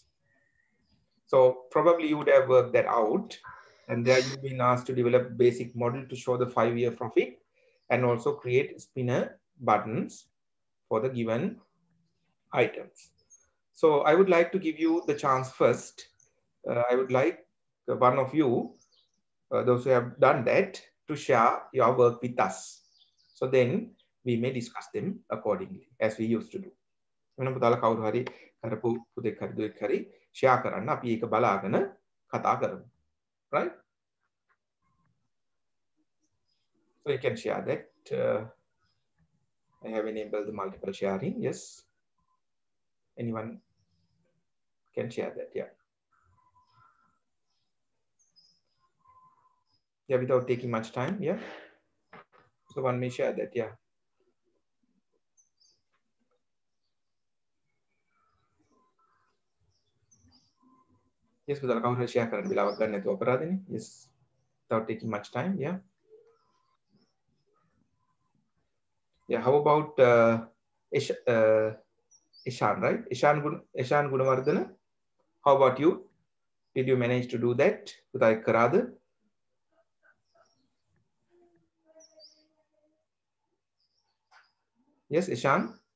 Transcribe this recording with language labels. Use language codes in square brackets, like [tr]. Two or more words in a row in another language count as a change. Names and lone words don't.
[en] So probably you would have worked that out, and there you've been asked to develop basic model to show the 5-year profit and also create spinner buttons for the given items. So I would like to give you the chance first. I would like one of you, those who have done that, to share your work with us. So then we may discuss them accordingly as we used to do. [si] වෙන පුතාලා කවුරු හරි කරපු පුතෙක් හරි දුවෙක් හරි ෂෙයා කරන්න අපි ඒක බලාගෙන කතා කරමු. [en] Right? So you can share that. I have enabled the multiple sharing. Yes. Anyone can share that. Yeah. Yeah, without taking much time. Yeah. So one may share that. Yeah. Yes, but I'll share [si] කරන්න වෙලාවක් ගන්න නැතුව අපරාධනේ. [en] Yes. Without taking much time. Yeah. Yeah. How about Ishan, right? Ishan Gunawardana. How about you? Did you manage to do that? Putai Karada? Yes, Ishan?